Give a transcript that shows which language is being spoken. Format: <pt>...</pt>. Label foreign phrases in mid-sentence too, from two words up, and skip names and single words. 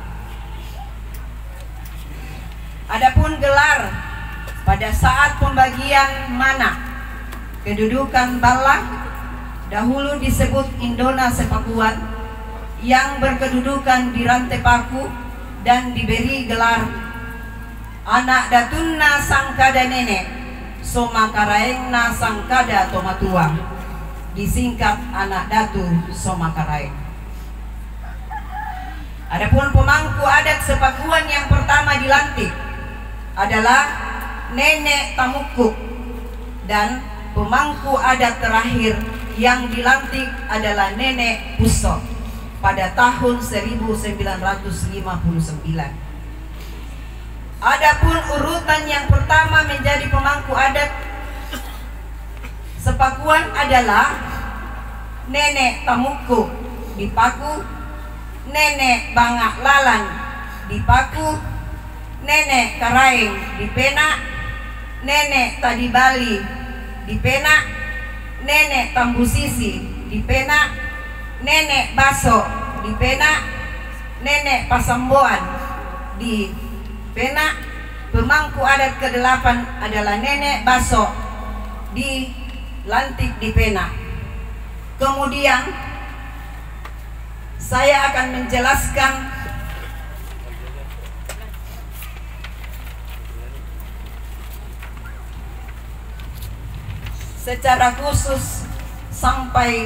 <id>Adapun gelar pada saat pembagian mana kedudukan Bala dahulu disebut Indona Sepakuan yang berkedudukan di Rantai Paku dan diberi gelar anak datunna sangkada nenek soma karaengna sangkada tomatua, disingkat anak datu soma karaeng. Adapun pemangku adat Sepakuan yang pertama dilantik adalah Nenek Tamukuk, dan pemangku adat terakhir yang dilantik adalah Nenek Puso pada tahun 1959. Adapun urutan yang pertama menjadi pemangku adat Sepakuan adalah Nenek Tamukuk di Paku, Nenek Bangak Lalan di Paku, Nenek Karaeng di Penak, Nenek Tadibali di Penak, Nenek Tambusisi di Penak, Nenek Baso di Penak, Nenek Pasamboan di Penak. Pemangku adat ke-8 adalah Nenek Baso dilantik di Penak. Kemudian saya akan menjelaskan secara khusus sampai</id>